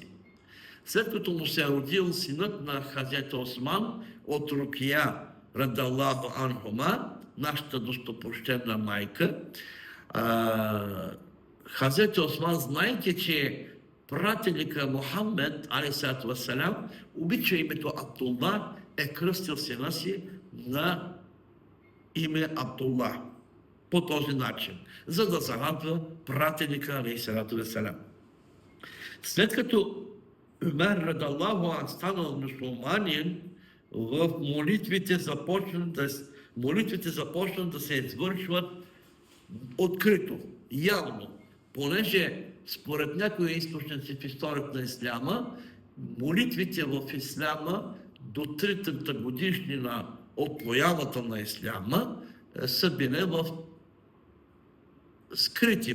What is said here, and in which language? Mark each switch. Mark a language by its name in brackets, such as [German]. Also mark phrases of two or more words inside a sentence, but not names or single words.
[Bulgarian] След като му се е родил синът на Хазрети Осман от Рукия, [Arabic] رضي الله عنهما, [Bulgarian] нашата достопочтена майка, Хазрети Осман, знайки, че прателика Мухаммед, [Arabic] عليه الصلاة والسلام, [Bulgarian] обича името Абдуллах, е кръстил сина си на име Абдуллах по този начин, за да зарадва прателика, [Arabic] عليه الصلاة والسلام. [Bulgarian] След като Умер [Arabic] رضي الله عنه [Bulgarian] станал мюсюлманин, в молитвите започнат да се извършват открито, явно, понеже според някои източници в историята на исляма, молитвите в исляма до 3-та годишнина от появата на исляма са били в скрити.